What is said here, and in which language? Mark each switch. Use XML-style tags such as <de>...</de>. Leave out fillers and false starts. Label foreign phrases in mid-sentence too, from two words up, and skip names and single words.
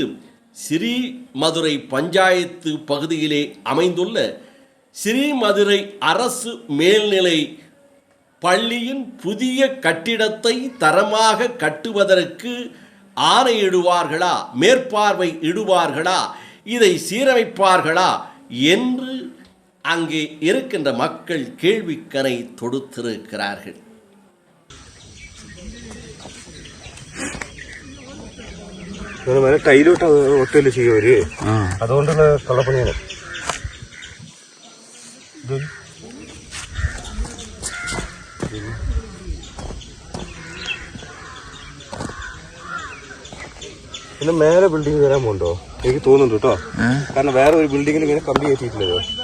<ta>ஸ்ரீமதுரை பஞ்சாயத்து பகுதியிலே அமைந்துள்ள ஸ்ரீமதுரை அரசு மேல்நிலை பள்ளியின் புதிய கட்டிடத்தை தரமாக கட்டுவதற்கு ஆணையிடுவார்களா, மேற்பார்வை இடுவார்களா, இதை சீரமைப்பார்களா என்று அங்கே இருக்கின்ற மக்கள் கேள்விக்கணை தொடுத்திருக்கிறார்கள்.</ta> <ml>ടൈലോട്ട് ഒട്ടല് ചെയ്യവര് അതുകൊണ്ടുള്ള കള്ളപ്പണിയാണ്. പിന്നെ മേലെ ബിൽഡിംഗ് വരാൻ പോണ്ടോ എനിക്ക് തോന്നുന്നുണ്ട് കേട്ടോ, കാരണം വേറെ ഒരു ബിൽഡിങ്ങിൽ ഇങ്ങനെ കമ്പി കയറ്റിയിട്ടില്ലല്ലോ.</ml>